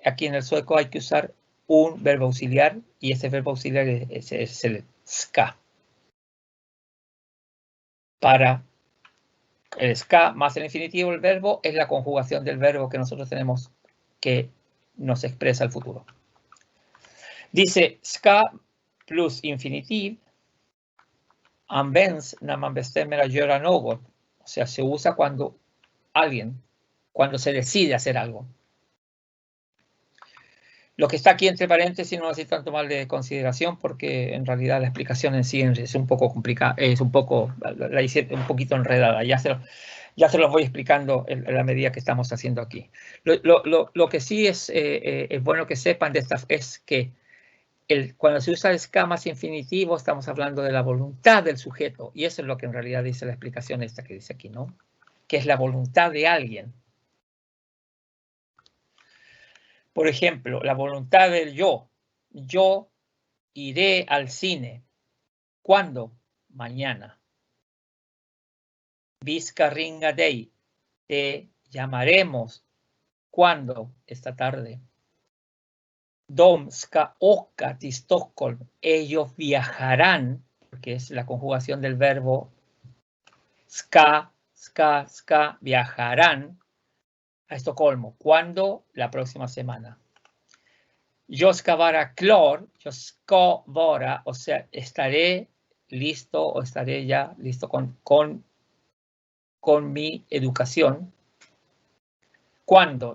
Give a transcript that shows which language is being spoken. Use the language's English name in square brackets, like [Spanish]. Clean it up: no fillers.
[Spanish] Aquí en el sueco hay que usar un verbo auxiliar y ese verbo auxiliar es el ska. Para el ska más el infinitivo, el verbo, es la conjugación del verbo que nosotros tenemos que nos expresa el futuro. Dice, [Swedish] ska plus infinitiv används när man bestämmer att göra något. [Spanish] O sea, se usa cuando se decide hacer algo. Lo que está aquí entre paréntesis no necesitan tomarle consideración porque en realidad la explicación en sí es un poco complicada, la hice un poquito enredada. Ya se los voy explicando en la medida que estamos haciendo aquí. Lo que sí es bueno que sepan de esta es que cuando se usa el ska más infinitivo estamos hablando de la voluntad del sujeto y eso es lo que en realidad dice la explicación esta que dice aquí, ¿no? Que es la voluntad de alguien. Por ejemplo, la voluntad del yo. Yo iré al cine. ¿Cuándo? Mañana. [Swedish] Vi ska ringa dig. [Spanish] Te llamaremos. ¿Cuándo? Esta tarde. [Swedish] De ska åka till Stockholm. [Spanish] Ellos viajarán, porque es la conjugación del verbo ska, viajarán a Estocolmo. ¿Cuándo? La próxima semana. [Swedish] Yo ska vara klar, yo ska vara, [Spanish] o sea, estaré listo o estaré ya listo con mi educación. ¿Cuándo?